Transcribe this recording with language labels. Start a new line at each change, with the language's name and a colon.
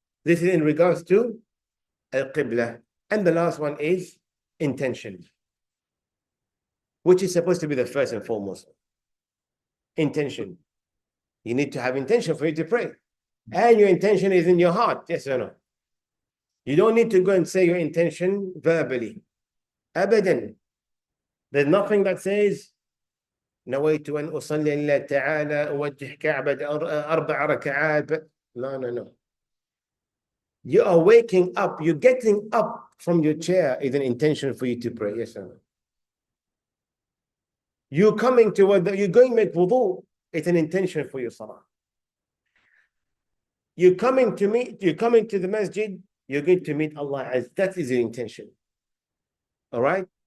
English: This is in regards to Al-Qibla. And the last one is intention, which is supposed to be the first and foremost. Intention. You need to have intention for you to pray. And your intention is in your heart, yes or no? You don't need to go and say your intention verbally.
Arabic: Abadan.
English: There's nothing that says
Arabic: نويت أن أصلي لله تعالى أوجه كعبة 4 ركعات.
English: No. You are waking up, you're getting up from your chair is an intention for you to pray, yes or no? You're going to make wudu, it's an intention for your salah. You're coming to the masjid, you're going to meet Allah as that is your intention. All right?